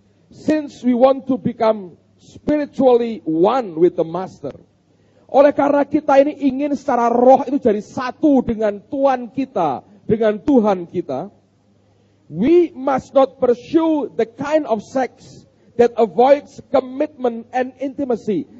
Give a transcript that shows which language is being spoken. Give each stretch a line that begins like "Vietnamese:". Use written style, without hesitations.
English: Since we want to become spiritually one with the Master.
Indonesian: Oleh karena kita ini ingin secara roh itu jadi satu dengan Tuhan kita, dengan Tuhan kita.
English: We must not pursue the kind of sex that avoids commitment and intimacy.